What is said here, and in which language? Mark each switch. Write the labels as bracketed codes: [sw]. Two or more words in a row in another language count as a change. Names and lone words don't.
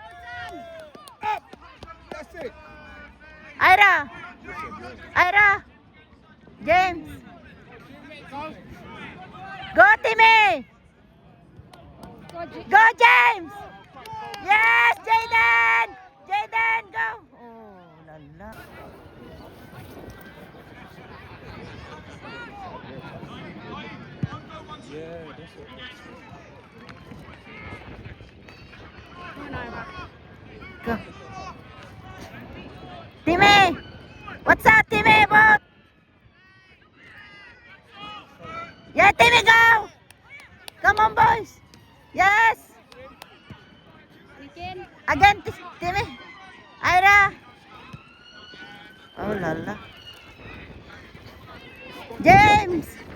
[en] That's it. Ira! Ira! James! Go, Timmy! Go, James! Yes, Jaden! Jaden, go! Oh, la la. Yeah, that's it. Go. Timmy! What's up, Timmy? What? Yeah, Timmy, go! Come on, boys! Yes! Begin. Again, Timmy! Ira! Oh, la la. James!